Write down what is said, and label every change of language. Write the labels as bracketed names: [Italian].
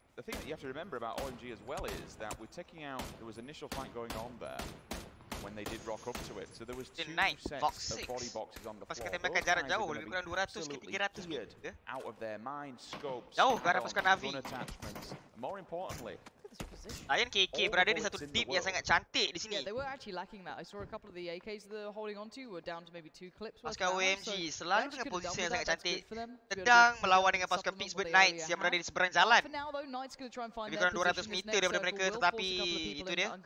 [English] The thing that you have to remember about OMG as well is that we're taking out, there was initial fight going on there when they did rock up to it. So there was 2 sets of body boxes on the floor. [Malay] Pasukan tembakan jarak jauh, lebih kurang 200 ke 300 meter. [English] Out of their mind, scopes, [Malay] jauh ke arah pasukan Navi. [English] More importantly, [Malay] Lion KK berada di satu tip yang sangat cantik di sini. [English] Yeah, they were actually lacking that. I saw a couple of the AKs they're holding on to were down to maybe 2 clips. [Malay] Pasukan OMG selalu dengan posisi yang sangat cantik. Sedang melawan dengan pasukan Pittsburgh Knights yang berada di seberang jalan. Lebih kurang 200 meter daripada mereka, tetapi itu dia.